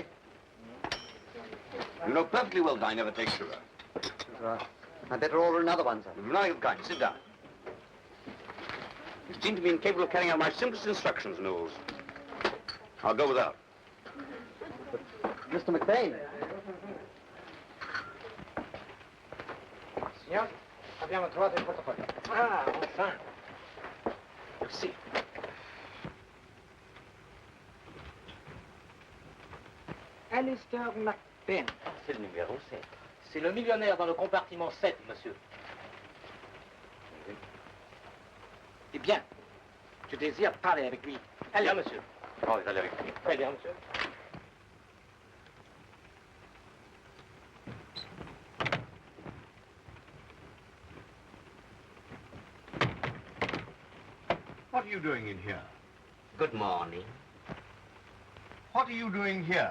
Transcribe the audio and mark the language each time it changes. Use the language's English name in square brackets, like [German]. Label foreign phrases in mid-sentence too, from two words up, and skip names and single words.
[English] You know perfectly well that I never take sugar. I'd better order another one, sir. Nothing of the kind. Sit down. You seem to be incapable of carrying out my simplest instructions, Mills. I'll go without. But, Mr. McBain. [Italian] Signor, abbiamo trovato il portafoglio. [French] Ah, enfin. Merci. Alistair McBain. C'est le numéro 7. C'est le millionnaire dans le compartiment 7, monsieur. Eh bien, je désire parler avec lui. Allez, Bien, monsieur. Oh, allez avec lui. Très bien, monsieur. [English] What are you doing in here? Good morning. What are you doing here?